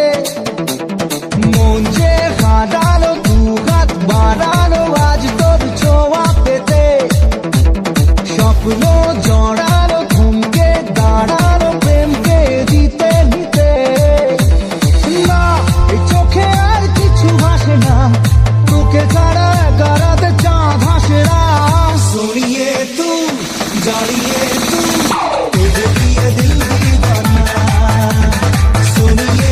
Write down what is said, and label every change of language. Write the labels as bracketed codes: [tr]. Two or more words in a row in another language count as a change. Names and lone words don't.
[bn] মন যে হারানো, দুহাত বাড়ানো আজ তোর ছোঁয়া পেতে, স্বপ্ন জড়ানো, থমকে দাঁড়ানো প্রেমকে দিতে দিতে। না এই চোখে আর কিছু ভাসে না, তোকে ছাড়া গারাতে চাঁদ হাসে না। [hi] सोनिए तू जानिए तू, तुझे दिए दिल दीवाना। सुनिए